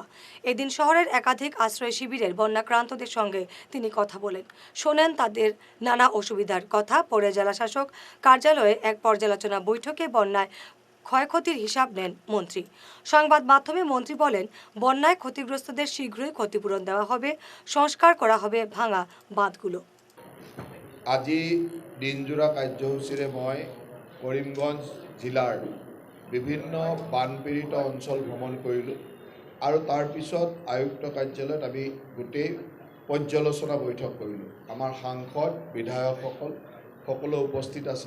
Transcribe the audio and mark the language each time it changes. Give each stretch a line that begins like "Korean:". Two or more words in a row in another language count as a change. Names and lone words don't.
Bangla: এদিন শহরের একাধিক আশ্রয় শিবিরের বন্যাক্রান্তদের সঙ্গে তিনি কথা বলেন, শোনেন তাদের নানা অসুবিধার কথা। পরে জেলাশাসক কার্যালয়ে এক পর্যালোচনা বৈঠকে বন্যায় ক্ষয়ক্ষতির হিসাব নেন মন্ত্রী। সংবাদ মাধ্যমে মন্ত্রী বলেন, বন্যায় ক্ষতিগ্রস্তদের শীঘ্রই ক্ষতিপূরণ দেওয়া হবে, সংস্কার করা হবে ভাঙা বাঁধগুলো।
Assamese: আজি দিনজোৰা কাৰ্যসূচীৰে মই কৰিমগঞ্জ জিলাৰ বিভিন্ন বানপীড়িত অঞ্চল ভ্ৰমণ কৰিলোঁ আৰু তাৰপিছত আয়ুক্ত কাৰ্যালয়ত আমি গোটেই পৰ্যালোচনা বৈঠক কৰিলোঁ। আমাৰ সাংসদ বিধায়কসকল সকলো উপস্থিত আছিল।